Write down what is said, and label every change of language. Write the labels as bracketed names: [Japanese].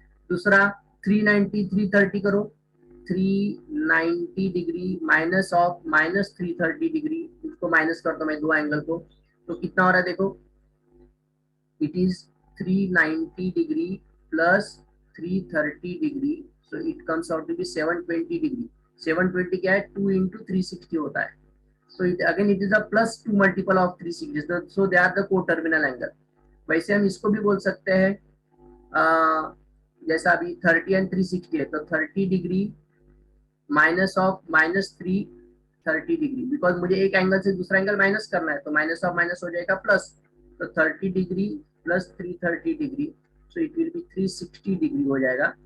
[Hindi] दूसरा 390 330 करो, 390 degree minus of -330 degree, इसको माइनस कर दो मैं दो एंगल को, तो कितना हो रहा है देखो, [English] it is 390 degree plus 330 degree, so it comes out to be 720 degree। [Hindi] 720 क्या है, 2 into 360 होता है, [English] so again it is a plus 2 multiple of 360, so they are the co-terminal angle। [Hindi] वैसे हम इसको भी बोल सकते हैं, जैसा अभी 30 एंड 360 है, तो 30 degree minus of -330 degree, because मुझे एक एंगल से दूसरा एंगल माइनस करना है, तो माइनस ऑफ माइनस हो जाएगा प्लस, तो 30 degree plus 330 degree, [English] so it will be 360 degree [Hindi] हो जाएगा।